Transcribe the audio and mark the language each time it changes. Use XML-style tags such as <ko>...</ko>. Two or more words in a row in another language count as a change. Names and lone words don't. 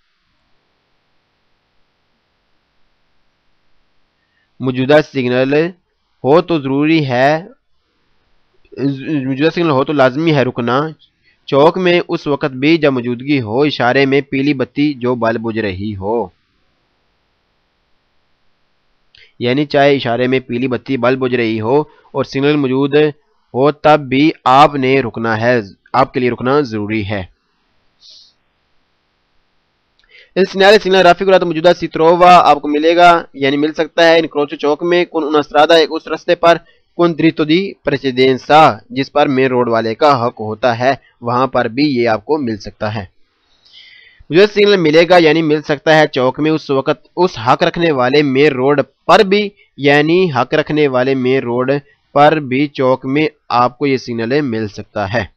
<ur>موجودہ سگنل ہو تو لازمی ہے رکنا چوک میں اس وقت بھی جب موجودگی ہو اشارے میں پیلی بتی جو بل بجھ رہی ہو. یعنی چاہے اشارے میں پیلی بتی بل بجھ رہی ہو اور سگنل موجود ہو تب بھی آپ نے رکنا ہے آپ کے لیے رکنا ضروری ہے.</ur> <it>Il segnale signal raffigurato</it> <ur>موجودہ</ur> <it>si trova</it> <ur>آپ کو ملے گا یعنی مل سکتا ہے incrocio چوک میں</ur> <it>con una strada</it> <ur>ایک اس رستے پر</ur> <it>con dritto di precedenza</it> <ur>جس پر</ur> <en>main road</en> <ur>والے کا حق ہوتا ہے وہاں پر بھی یہ آپ کو مل سکتا ہے. موجودہ سگنل ملے گا یعنی مل سکتا ہے چوک میں اس وقت اس حق رکھنے والے</ur> <en>main road</en> <ur>پر بھی یعنی حق رکھنے والے</ur> <en>main road</en> <ur>پر بھی چوک میں آپ کو یہ سگنل مل سکتا ہے.</ur>